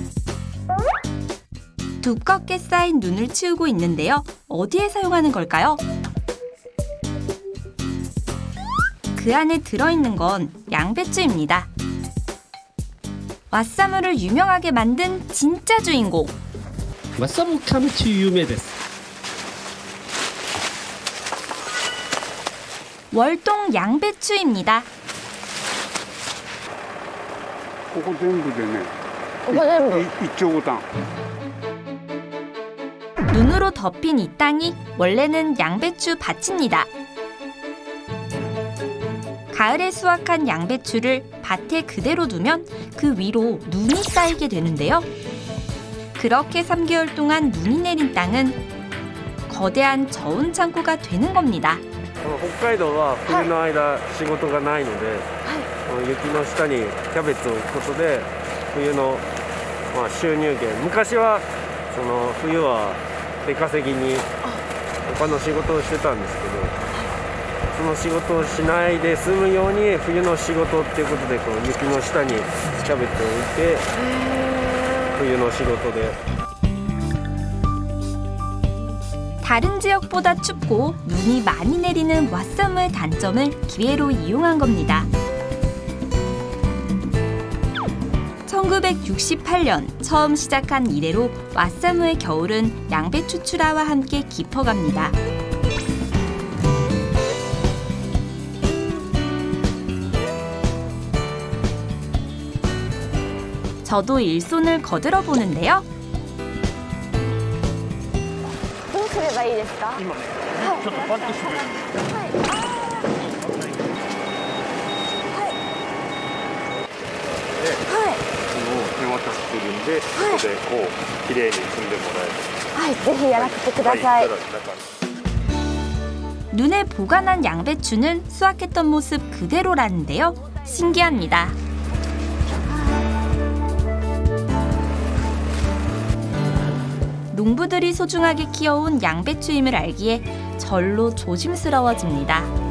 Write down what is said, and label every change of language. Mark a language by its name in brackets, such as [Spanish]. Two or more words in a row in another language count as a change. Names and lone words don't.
[Korean] 두껍게 쌓인 눈을 치우고 있는데요. 어디에 사용하는 걸까요? 그 안에 들어있는 건 양배추입니다. 왓사무를 유명하게 만든 진짜 주인공. [Japanese] 왓사무 キャベツ 有名です. [Korean] 월동 양배추입니다. [Japanese] ここ全部でね、 1丁 [Korean] 눈으로 덮인 이 땅이 원래는 양배추 밭입니다. 가을에 수확한 양배추를 밭에 그대로 두면 그 위로 눈이 쌓이게 되는데요. 그렇게 3개월 동안 눈이 내린 땅은 거대한 저온 창고가 되는 겁니다. [Japanese] 北海道は冬の間仕事がないので、雪の下にキャベツを置くことで冬のまあ、収入源、昔はその冬は出稼ぎに他の仕事をしてたんですけど、その仕事をしないで済むように冬の仕事っていうことでこう雪の下にキャベツを置いて冬の仕事で。 [Korean] 다른 지역보다 춥고 눈이 많이 내리는 왓사무의 단점을 기회로 이용한 겁니다. 1968년 처음 시작한 이래로 왓사무의 겨울은 양배추 출하와 함께 깊어갑니다. 저도 일손을 거들어 보는데요. [Japanese] どうすればいいですか？今ね、ちょっとパッとしてくれる。手渡しするんで、ここでこう綺麗に積んでもらえる。はい、ぜひやらせてください。 [Korean] 눈에 보관한 양배추는 수확했던 모습 그대로라는데요. 신기합니다. 농부들이 소중하게 키워온 양배추임을 알기에 절로 조심스러워집니다.